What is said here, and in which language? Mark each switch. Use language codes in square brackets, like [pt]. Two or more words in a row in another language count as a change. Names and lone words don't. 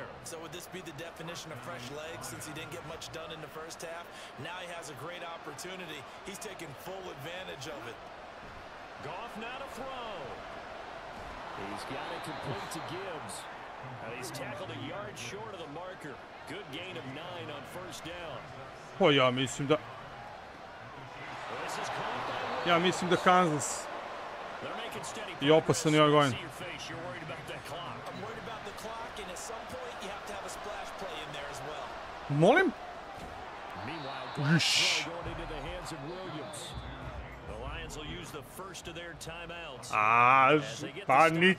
[en] So would this be the definition of fresh legs since he didn't get much done in the 1st half? Now he has a great opportunity. He's taking full advantage of it. Goff now to throw. He's got it complete to Gibbs. And he's tackled a yard short of the marker. Good gain of 9 on 1st down. [sr] O, ja mislim da... [en] This is caught by [sr] Ja mislim da Kansas [en] They're making steady [sr] I opasan je ovaj. [en] See your face, you're worried about that clock. I'm worried about the clock, and at some point you have to have a splash play in there as well. [sr] Molim? [en] Meanwhile, Goff's throw going into the hands of Williams. The Lions will use the first of their timeouts. A, As they get the [sr] pa [en] stoppage with a